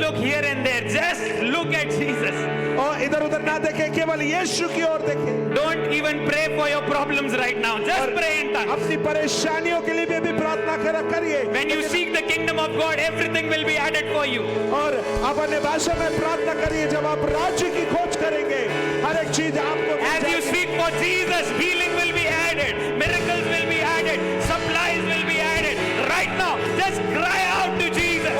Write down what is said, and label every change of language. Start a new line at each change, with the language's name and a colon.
English: look here and there just look at Jesus
Hindi: और इधर उधर ना देखें, केवल यीशु की ओर देखें।
English: don't even pray for your problems right now just pray in tongues
Hindi: अपनी परेशानियों के लिए भी प्रार्थना करिए।
English: when you seek the kingdom of God everything will be added for you
Hindi: और आप अन्य भाषा में प्रार्थना करिए। जब आप राज्य की खोज करेंगे, हर एक चीज आपको मिल
English: as you
Hindi: जाएगी।
English: seek for Jesus healing will be added miracles will be added supplies will be added right now just cry out to Jesus